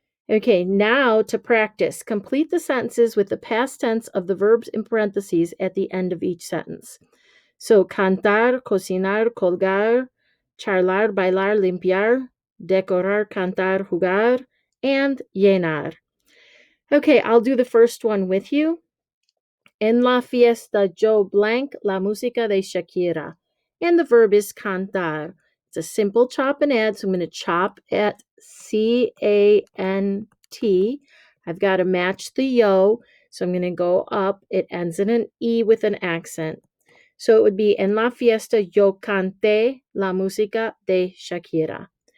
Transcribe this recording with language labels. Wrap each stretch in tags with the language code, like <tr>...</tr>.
<en>Okay, now to practice. Complete the sentences with the past tense of the verbs in parentheses at the end of each sentence. So, cantar, cocinar, colgar, charlar, bailar, limpiar, decorar, cantar, jugar, and llenar. Okay, I'll do the first one with you.</en> <es>En la fiesta yo blank la música de Shakira.</es> <en>And the verb is cantar. It's a simple chop and add, so I'm going to chop at CANT. I've got to match the yo, so I'm going to go up. It ends in an E with an accent. So it would be</en> <es>en la fiesta yo canté la música de Shakira.</es>